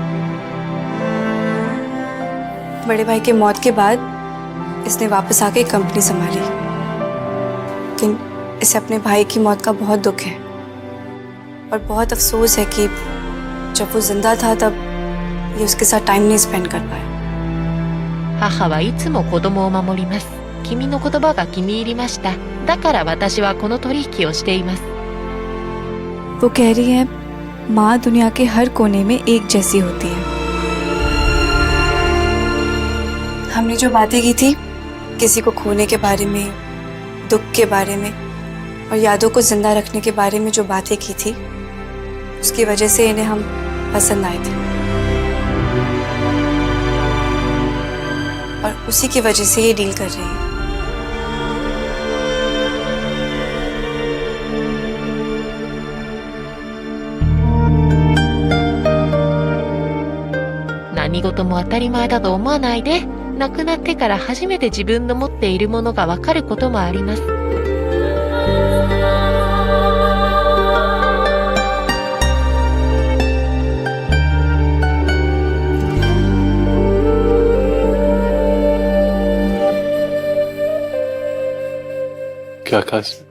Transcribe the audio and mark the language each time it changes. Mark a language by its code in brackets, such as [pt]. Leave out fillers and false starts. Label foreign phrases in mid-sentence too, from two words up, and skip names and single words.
[hi] बड़े भाई के मौत के बाद इसने वापस आके कंपनी संभाली, लेकिन इसे अपने भाई की मौत का बहुत दुख है और बहुत अफसोस है कि जब वो जिंदा था तब ये उसके साथ टाइम नहीं स्पेंड कर पाया। [ja] 母はいつも子供を守ります。君の言葉が気に入りました。だから私はこの取引をしています。 [hi] वो कह रही है, माँ दुनिया के हर कोने में एक जैसी होती है। हमने जो बातें की थी, किसी को खोने के बारे में, दुख के बारे में और यादों को जिंदा रखने के बारे में जो बातें की थी, उसकी वजह से इन्हें हम पसंद आए थे और उसी की वजह से ये डील कर रही है। [ja] 何事も当たり前だと思わないで。亡くなってから初めて自分の持っているものが分かることもあります。 [hi] क्या खास?